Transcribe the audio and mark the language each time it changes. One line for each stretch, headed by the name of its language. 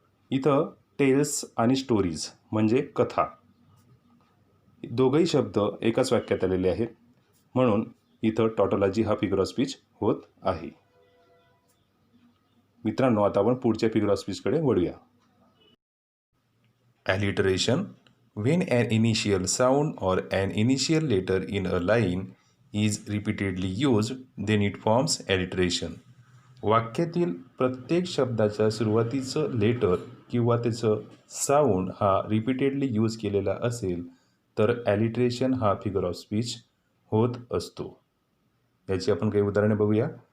Marathi: इथं टेल्स आणि स्टोरीज म्हणजे कथा, दोघंही शब्द एकाच वाक्यात आलेले आहेत, म्हणून इथं टॉटॉलॉजी हा फिगर ऑफ स्पीच होत आहे. मित्रांनो, आता आपण पुढच्या फिगर ऑफ स्पीचकडे वळूया.
English: Alliteration. When an initial sound or an initial letter in a line is repeatedly used, then it forms alliteration.
Marathi: वाक्यातील प्रत्येक शब्दाच्या सुरुवातीचं लेटर किंवा त्याचं साऊंड हा रिपीटेडली यूज केलेला असेल तर ॲलिटरेशन हा फिगर ऑफ स्पीच होत असतो. याची आपण काही उदाहरणे बघूया.